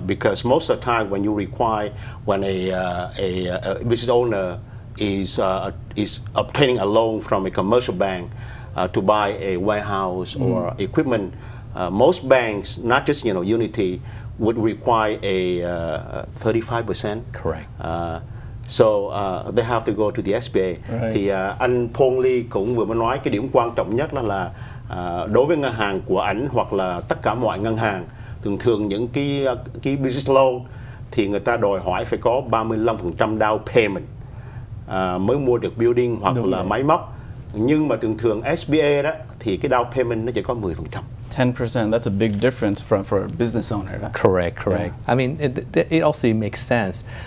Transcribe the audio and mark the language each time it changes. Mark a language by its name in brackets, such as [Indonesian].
[English] Because most of the time when you require, when a business owner is obtaining a loan from a commercial bank to buy a warehouse or equipment, most banks, not just Unity, would require a 35%. Correct. So they have to go to the SBA. [Vietnamese] Thì anh Phong Ly cũng vừa mới nói cái điểm quan trọng nhất là đối với ngân hàng của ảnh hoặc là tất cả mọi ngân hàng, thường những cái business loan thì người ta đòi hỏi phải có 35% down payment mới mua được building hoặc là máy móc. Nhưng mà thường SBA đó thì cái down payment nó chỉ có 10%. [English] 10%, that's a big difference for a business owner. Right? Correct. Yeah. I mean, it also makes sense.